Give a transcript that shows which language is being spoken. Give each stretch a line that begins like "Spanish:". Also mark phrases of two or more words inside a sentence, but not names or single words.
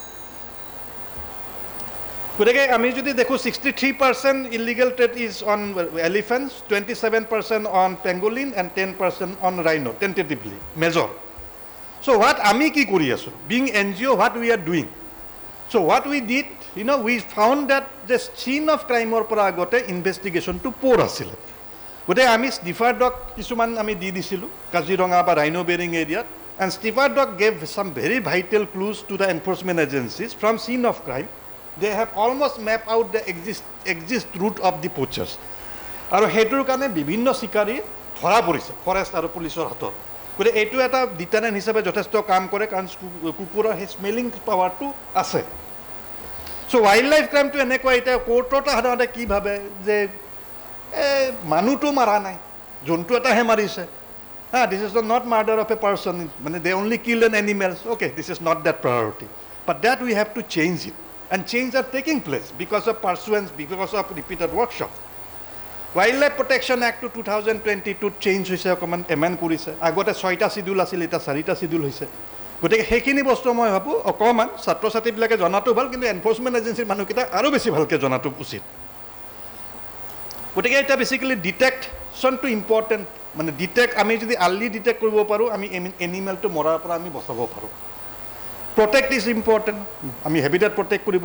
Assamese: গতিকে আমি যদি দেখোঁ
English: 63% illegal trade is on elephants 27% on pangolin and 10% on rhino tentatively major so what
Assamese: আমি কি কৰি আছোঁ
English: being NGO what we are doing so what we did we found that যে চিন
Assamese: অফ ক্ৰাইমৰ পৰা আগতে ইনভেষ্টিগেশ্যনটো প'ৰ আছিলে গতিকে আমি
English: sniffer dog
Assamese: কিছুমান আমি দি দিছিলোঁ কাজিৰঙা বা ৰাইনো বেৰিং এৰিয়াত
English: and sniffer dog gave some very vital clues to the enforcement agencies from scene of crime they have almost mapped out the exist route of the poachers
Assamese: আৰু হেতুৰ কাৰণে বিভিন্ন শিকাৰী ধৰা পৰিছে ফৰেষ্ট আৰু পুলিচৰ হাতত গতিকে এইটো এটা ডিটাৰেণ্ট হিচাপে যথেষ্ট কাম কৰে কাৰণ কুকুৰৰ সেই
English: smelling power
Assamese: আছে চ'
English: wildlife crime
Assamese: এনেকুৱা এতিয়া কোৰ্টত সাধাৰণতে কি ভাবে যে মানুহটো মাৰা নাই জন্তু এটাহে মাৰিছে
English: this is not murder of a person
Assamese: মানে
English: they only kill an animals okay this is not that priority but that we have to change it and change are taking place because of pursuance, because of repeated workshop.
Assamese: Wildlife Protection Act 2022 change হৈছে অকণমান এমেণ্ড কৰিছে আগতে 6টা শিডিউল আছিল এতিয়া 4টা শিডিউল হৈছে গতিকে সেইখিনি বস্তু মই ভাবোঁ অকণমান ছাত্ৰ ছাত্ৰীবিলাকে জনাটো ভাল কিন্তু
English: enforcement agency
Assamese: মানুহকেইটা আৰু বেছি ভালকৈ জনাটো উচিত গতিকে এতিয়া বেচিকেলি ডিটেকশ্যনটো ইম্পৰ্টেণ্ট মানে আমি যদি
English: early detect
Assamese: কৰিব পাৰোঁ আমি এনিমেলটো মৰাৰ পৰা আমি বচাব পাৰোঁ
English: protect is important
Assamese: আমি হেবিটেট প্ৰটেক্ট কৰিব